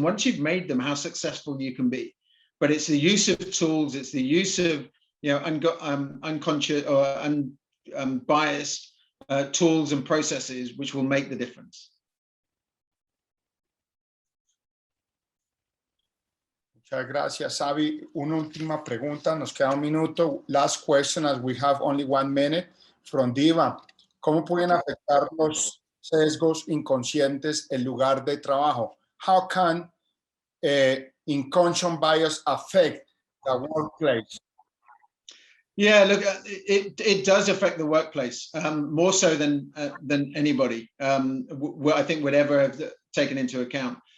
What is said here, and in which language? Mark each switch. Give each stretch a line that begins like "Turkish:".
English: And once you've made them, how successful you can be. But it's the use of tools, it's the use of unconscious or unbiased tools and processes which will make the difference.
Spanish: Muchas gracias, Sabby. Una última pregunta, nos queda un minuto.
English: Last question, as we have only 1 minute, from Diva.
Spanish: ¿Cómo pueden afectar los sesgos inconscientes el lugar de trabajo?
English: How can unconscious bias affect the workplace? Yeah, look, it does affect the workplace, more so than anybody I think would ever have taken into account.